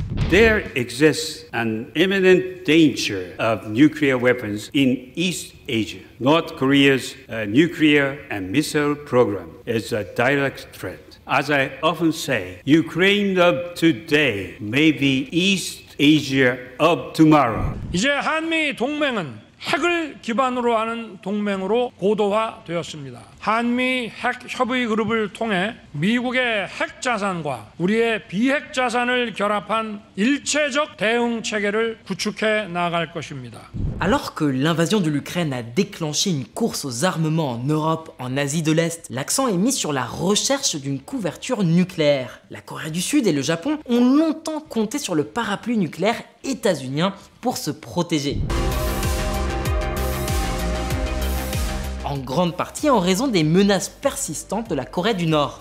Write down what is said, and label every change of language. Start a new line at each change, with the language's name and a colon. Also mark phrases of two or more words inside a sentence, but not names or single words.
English: There exists an imminent danger of nuclear weapons in East Asia. North Korea's nuclear and missile program is a direct threat. As I often say, Ukraine of today may be East Asia of tomorrow.
Korean: 이제 한미 동맹은 핵을 기반으로 하는 동맹으로 고도화되었습니다. 한미 핵 협의 그룹을 통해 미국의 핵 자산과 우리의 비핵 자산을 결합한 일체적 대응 체계를 구축해 나갈 것입니다.
French: Alors que l'invasion de l'Ukraine a déclenché une course aux armements en Europe, en Asie de l'Est, l'accent est mis sur la recherche d'une couverture nucléaire. La Corée du Sud et le Japon ont longtemps compté sur le parapluie nucléaire états-unien pour se protéger. En grande partie en raison des menaces persistantes de la Corée du Nord.